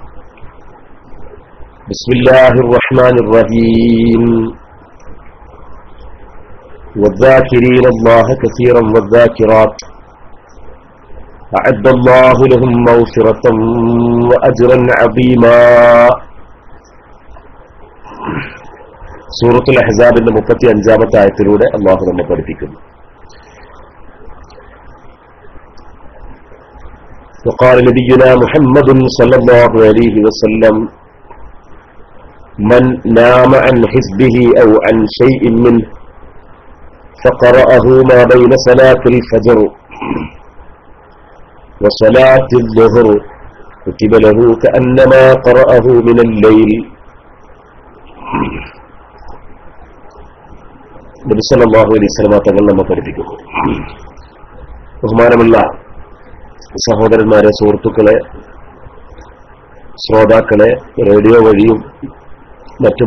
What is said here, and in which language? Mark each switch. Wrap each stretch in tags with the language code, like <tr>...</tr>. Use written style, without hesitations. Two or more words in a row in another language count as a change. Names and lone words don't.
<ar>بسم الله الرحمن الرحيم. والذاكرين الله كثيرا والذاكرات أعد الله لهم مغفرة وأجرا عظيما.</ar> <ml>സൂറത്തുൽ അഹ്സാബിന്റെ 35-ാമത്തെ ആയത്തിലൂടെ അല്ലാഹു നമ്മെ പഠിപ്പിക്കുന്നു.</ml> <ar>وقال نبينا محمد صلى الله عليه وسلم من نام عن حزبه أو عن شيء منه فقرأه ما بين صلاة الفجر وصلاة الظهر كتب له كأنما قرأه من الليل.</ar> <ml>നബി</ml> <ar>صلى الله عليه وسلم</ar> <ml>തങ്ങൾ നമ്മെ പഠിപ്പിക്കുന്നു. ബഹുമാനമുള്ള സഹോദരന്മാരെ, സുഹൃത്തുക്കളെ, ശ്രോതാക്കളെ, റേഡിയോ വഴിയും മറ്റു</ml>